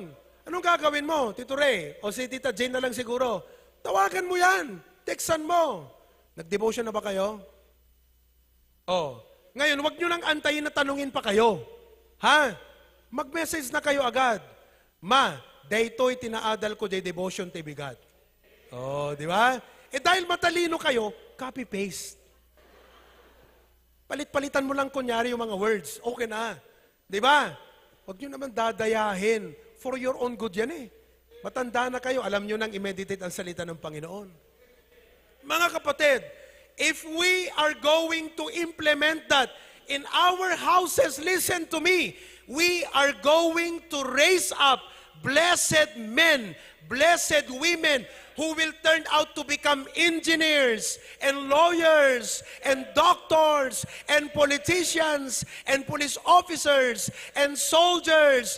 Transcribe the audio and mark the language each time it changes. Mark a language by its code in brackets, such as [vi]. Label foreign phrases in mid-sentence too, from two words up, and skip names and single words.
[tl] Anong gagawin mo, Tito Ray? O si Tita Jane na lang siguro. Tawagan mo yan. Textan mo. Nag-devotion na ba kayo? O. Ngayon, wag nyo nang antayin na tanungin pa kayo. Ha? Mag-message na kayo agad. Ma, [ilo] daytoy tinaadal ko day devotion ti bigat. [tl] O, di ba? Dahil matalino kayo, copy-paste. Palit-palitan mo lang kunyari yung mga words. Okay na. Di ba? Huwag nyo naman dadayahin. [en] For your own good [tl] yan eh. Matanda na kayo, alam nyo nang i-meditate ang salita ng Panginoon. Mga kapatid, [en] if we are going to implement that in our houses, listen to me, we are going to raise up blessed men, blessed women who will turn out to become engineers and lawyers and doctors and politicians and police officers and soldiers.